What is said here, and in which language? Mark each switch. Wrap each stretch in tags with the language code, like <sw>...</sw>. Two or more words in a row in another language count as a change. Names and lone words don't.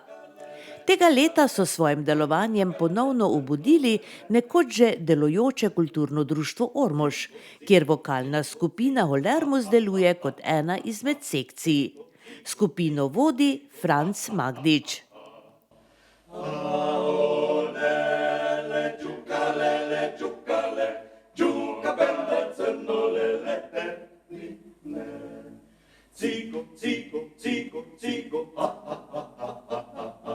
<sl>Tega leta so s svojim delovanjem ponovno obudili nekoč že delujoče kulturno društvo Ormož, kjer vokalna skupina Holermus deluje kot ena izmed sekcij. Skupino vodi Franc Magdič. Cigo, cigo, cigo, cigo, ha, ha, ha, ha, ha, ha.</sl>